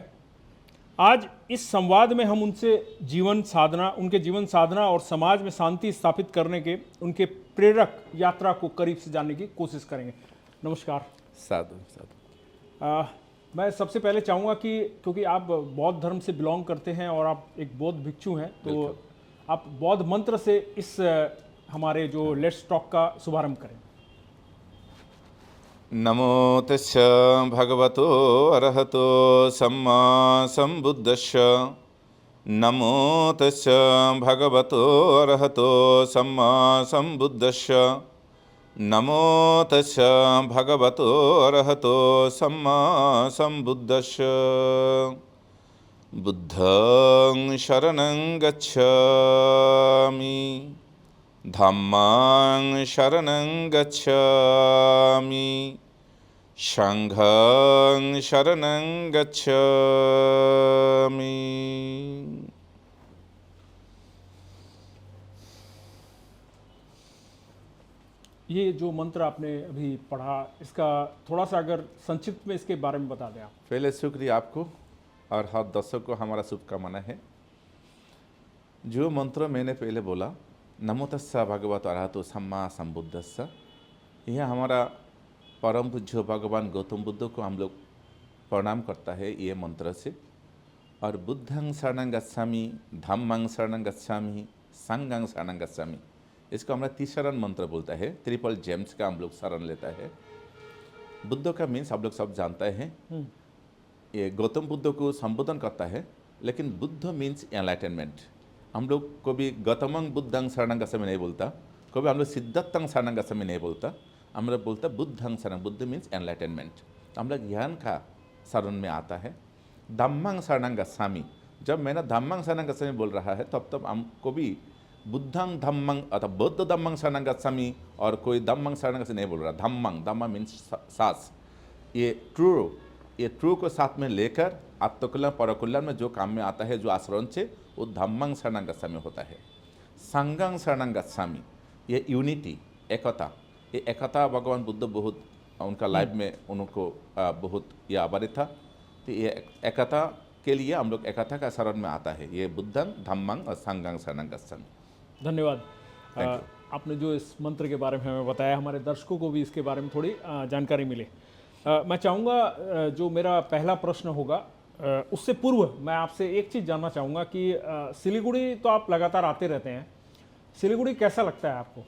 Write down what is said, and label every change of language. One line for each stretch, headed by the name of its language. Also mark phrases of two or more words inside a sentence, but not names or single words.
Hindi: आज इस संवाद में हम उनके जीवन साधना और समाज में शांति स्थापित करने के उनके प्रेरक यात्रा को करीब से जानने की कोशिश करेंगे। नमस्कार। साधु। मैं सबसे पहले चाहूँगा कि क्योंकि आप बौद्ध धर्म से बिलोंग करते हैं और आप एक बौद्ध भिक्षु हैं, तो आप बौद्ध मंत्र से इस हमारे जो लेट्स टॉक का शुभारंभ करें।
Pali: नमो तस्य भगवतो अरहतो सम्मा संबुद्धस्य। नमो तस्य भगवतो अरहतो सम्मा संबुद्धस्य। नमो तस्स भगवतो अरहतो सम्मा सम्बुद्धस्स बुद्धं शरणं गच्छामि धम्मं शरणं गच्छामि संघं शरणं गच्छामि।
Hindi: ये जो मंत्र आपने अभी पढ़ा, इसका थोड़ा सा अगर संक्षिप्त में इसके बारे में बता दें आप। पहले शुक्रिया आपको और हर दर्शक को हमारा शुभकामना है। जो मंत्र मैंने पहले बोला,
Pali: नमो तस्सा भगवतो अरहतो सम्मा सम्बुद्धस्स,
Hindi: यह हमारा परम पूज्य भगवान गौतम बुद्ध को हम लोग प्रणाम करता है ये मंत्र से।
Pali: और बुद्धं शरणं गच्छामि, धम्मं शरणं गच्छामि, संघं शरणं गच्छामि,
Hindi: इसको हमारा तीसरा मंत्र बोलता है।
English: triple gems
Hindi: का हम लोग शरण लेता है। बुद्ध का मीन्स आप लोग सब जानते हैं, ये गौतम बुद्ध को संबोधन करता है, लेकिन बुद्ध
English: means enlightenment.
Hindi: हम लोग कभी
Pali: गौतमं बुद्धं शरणं गच्छामि
Hindi: नहीं बोलता, कभी हम लोग
Pali: सिद्धार्थं शरणं गच्छामि
Hindi: नहीं बोलता, हम लोग बोलता
Pali: बुद्धं शरणं।
Hindi: बुद्ध
English: means enlightenment,
Hindi: हम लोग ज्ञान का शरण में आता है।
Pali: धम्मं शरणं गच्छामि,
Hindi: जब मैंने
Pali: धम्मं शरणं गच्छामि
Hindi: बोल रहा है तब हमको भी
Pali: बुद्धं धम्मं
Hindi: अथवा
Pali: बौद्ध धम्मं शरणं गच्छामि
Hindi: और कोई
Pali: धम्मं शरणं गच्छामि
Hindi: नहीं बोल रहा। धम्मं, धम्मा मीन्स सास, ये ट्रू को साथ में लेकर आत्मकल्याण परकल्याण में जो काम में आता है, जो आचरण से, वो
Pali: धम्मं शरणं गच्छामि
Hindi: होता है।
Pali: संघं शरणं गच्छामि,
Hindi: ये यूनिटी, एकता, ये एकता भगवान बुद्ध बहुत उनका लाइफ में उनको बहुत ये आभारी था। तो ये एकता के लिए हम लोग एकता का शरण में आता है।
Pali: ये बुद्धं धम्मं और संघं शरणं गच्छामि।
Hindi: धन्यवाद। आपने जो इस मंत्र के बारे में हमें बताया, हमारे दर्शकों को भी इसके बारे में थोड़ी जानकारी मिले। मैं चाहूँगा जो मेरा पहला प्रश्न होगा, उससे पूर्व मैं आपसे एक चीज़ जानना चाहूँगा कि सिलीगुड़ी तो आप लगातार आते रहते हैं, सिलीगुड़ी कैसा लगता है आपको?